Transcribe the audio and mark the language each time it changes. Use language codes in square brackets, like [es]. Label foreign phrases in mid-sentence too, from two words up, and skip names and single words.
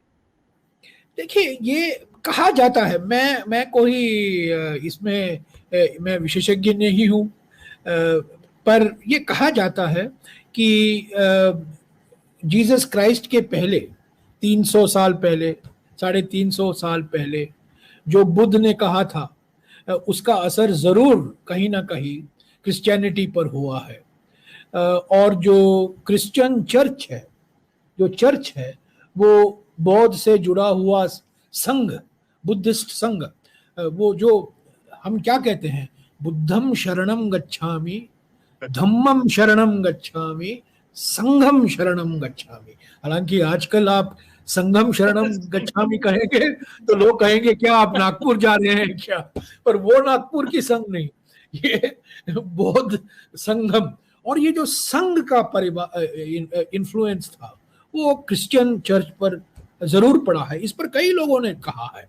[hi] देखिए, ये कहा जाता है, मैं कोई इसमें मैं विशेषज्ञ नहीं हूँ, पर ये कहा जाता है कि जीसस क्राइस्ट के पहले 300 साल पहले, 350 साल पहले जो बुद्ध ने कहा था, उसका असर जरूर कहीं ना कहीं क्रिश्चियनिटी पर हुआ है। और जो क्रिश्चियन चर्च है, जो चर्च है, वो बौद्ध से जुड़ा हुआ संघ, बुद्धिस्ट संघ, वो जो हम क्या कहते हैं, [pi] बुद्धम शरणम गच्छामि, धम्मम शरणम गच्छामि, संघम शरणम गच्छामि। [hi] हालांकि आजकल आप [pi] संघम शरणम गच्छामि [hi] कहेंगे तो लोग कहेंगे क्या आप नागपुर जा रहे हैं क्या, पर वो नागपुर की संघ नहीं, ये बौद्ध संगम। और ये जो संघ का परिवार इन्फ्लुएंस था वो क्रिश्चियन चर्च पर जरूर पड़ा है, इस पर कई लोगों ने कहा है।